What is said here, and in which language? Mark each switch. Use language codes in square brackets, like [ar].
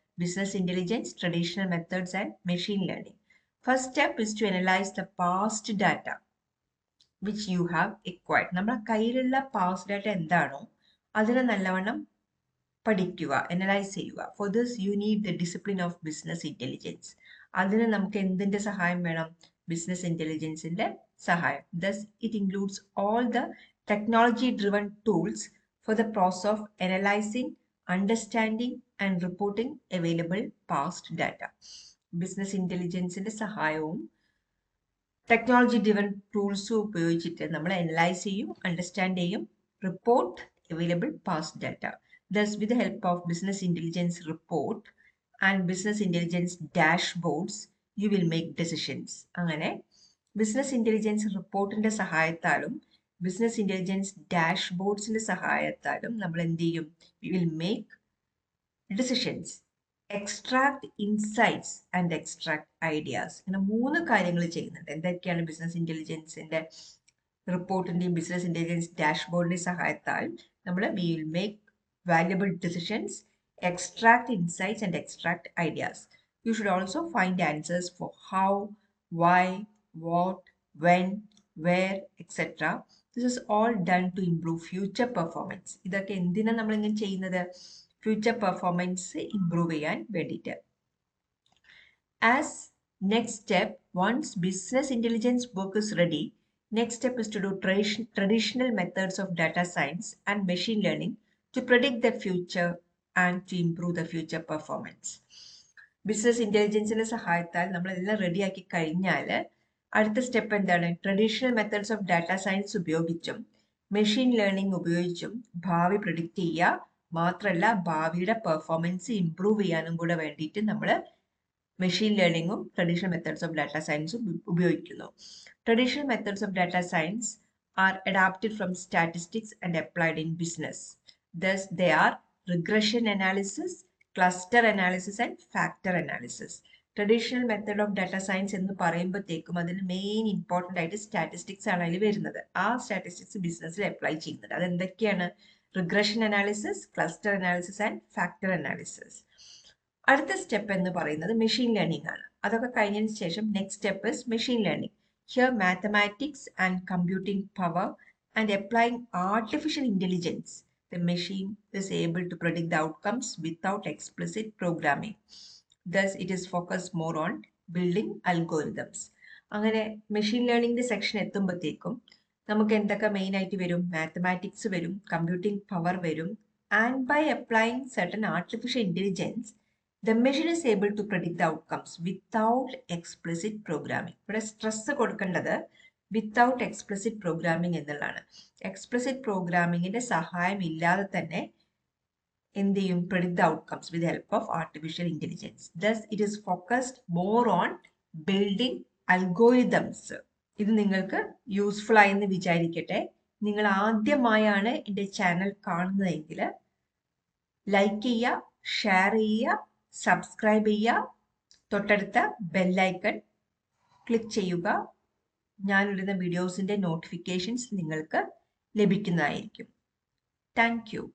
[en] Business intelligence, traditional methods and machine learning. First step is to analyse the past data which you have acquired. [ml] നമ്മുടെ കയ്യിലുള്ള past data എന്താണോ അതിനെ നല്ലവണ്ണം പഠിക്കുക, analyse ചെയ്യുക. [en] For this you need the discipline of business intelligence. [ml] അതിന് നമുക്ക് എന്തിന്റെ സഹായം വേണം? ബിസിനസ് ഇന്റലിജൻസിന്റെ സഹായം. [en] Thus, it includes all the technology-driven tools for the process of analyzing, understanding, and reporting available past data. [ml] Business ഇന്റലിജൻസിന്റെ സഹായവും ടെക്നോളജി ഡ്രിവൺ ടൂൾസും ഉപയോഗിച്ചിട്ട് നമ്മൾ analyse ചെയ്യും, അണ്ടർസ്റ്റാൻഡ് ചെയ്യും, report available past data. [en] Thus, with the help of business intelligence report and business intelligence dashboards, you will make decisions. [ml] അങ്ങനെ business intelligence റിപ്പോർട്ടിന്റെ സഹായത്താലും business intelligence ഡാഷ്ബോർഡ്സിന്റെ സഹായത്താലും നമ്മൾ എന്ത് ചെയ്യും? [en] We will make decisions, extract insights and extract ideas. [ml] ഇങ്ങനെ 3 കാര്യങ്ങൾ ചെയ്യുന്നുണ്ട്. എന്തൊക്കെയാണ്? Business ഇന്റലിജൻസിന്റെ റിപ്പോർട്ടിന്റെയും business intelligence ഡാഷ്ബോർഡിന്റെയും സഹായത്താൽ നമ്മൾ [en] We will make valuable decisions, extract insights, and extract ideas. You should also find answers for how, why, what, when, where, etc. This is all done to improve future performance. [ml] ഇതൊക്കെ എന്തിനാണ് നമ്മളിങ്ങനെ ചെയ്യുന്നത്? Future performance improve ചെയ്യാൻ വേണ്ടിയിട്ട്. [en] As next step, once business intelligence work is ready, next step is to do traditional methods of data science and machine learning to predict the future and to improve the future performance. [ml] Business ഇൻ്റലിജൻസിൻ്റെ സഹായത്താൽ നമ്മളെല്ലാം റെഡിയാക്കി കഴിഞ്ഞാൽ അടുത്ത step എന്താണ്? Traditional methods of data science ഉപയോഗിച്ചും machine learning ഉപയോഗിച്ചും ഭാവി predict ചെയ്യുക മാത്രമല്ല ഭാവിയുടെ പെർഫോമൻസ് ഇംപ്രൂവ് ചെയ്യാനും കൂടെ വേണ്ടിയിട്ട് നമ്മൾ machine ലേണിംഗും traditional methods of data സയൻസും ഉപയോഗിക്കുന്നു. [en] Traditional methods of data science are adapted from statistics and applied in business. Thus, they are regression analysis, cluster analysis, and factor analysis. Traditional method of data science [ml] എന്ന് പറയുമ്പോഴത്തേക്കും അതിന് main important ആയിട്ട് statistics ആണ് അതിൽ വരുന്നത്. ആ statistics ബിസിനസ്സിൽ apply ചെയ്യുന്നത് അതെന്തൊക്കെയാണ്? Regression analysis, cluster analysis and factor analysis. അടുത്ത സ്റ്റെപ്പ് എന്ന് പറയുന്നത് മെഷീൻ ലേണിംഗ് ആണ്. അതൊക്കെ കഴിഞ്ഞതിന് ശേഷം [en] Next step is machine learning. Here, mathematics and computing power and applying artificial intelligence, the machine is able to predict the outcomes without explicit programming. Thus, it is focused more on building algorithms. [ml] അങ്ങനെ machine ലേണിംഗിന്റെ section എത്തുമ്പോഴത്തേക്കും നമുക്ക് എന്തൊക്കെ main ആയിട്ട് വരും? Mathematics വരും, computing power വരും, [en] And by applying certain artificial intelligence the machine is able to predict the outcomes without explicit programming. [ml] ഇവിടെ stress കൊടുക്കേണ്ടത് വിത്തൗട്ട് എക്സ്പ്ലിസിറ്റ് പ്രോഗ്രാമിംഗ് എന്നുള്ളതാണ്. എക്സ്പ്ലിസിറ്റ് പ്രോഗ്രാമിങ്ങിന്റെ സഹായം ഇല്ലാതെ തന്നെ എന്ത് ചെയ്യും? [en] predict the outcomes with the help of artificial intelligence. Thus, it is focused more on building algorithms. [ml] ഇത് നിങ്ങൾക്ക് യൂസ്ഫുൾ ആയെന്ന് വിചാരിക്കട്ടെ. നിങ്ങൾ ആദ്യമായാണ് എൻ്റെ ചാനൽ കാണുന്നതെങ്കിൽ ലൈക്ക് ചെയ്യുക, ഷെയർ ചെയ്യുക, സബ്സ്ക്രൈബ് ചെയ്യുക, തൊട്ടടുത്ത ബെല്ലൈക്കൺ ക്ലിക്ക് ചെയ്യുക. ഞാനിടുന്ന വീഡിയോസിൻ്റെ നോട്ടിഫിക്കേഷൻസ് നിങ്ങൾക്ക് ലഭിക്കുന്നതായിരിക്കും. [en] Thank you.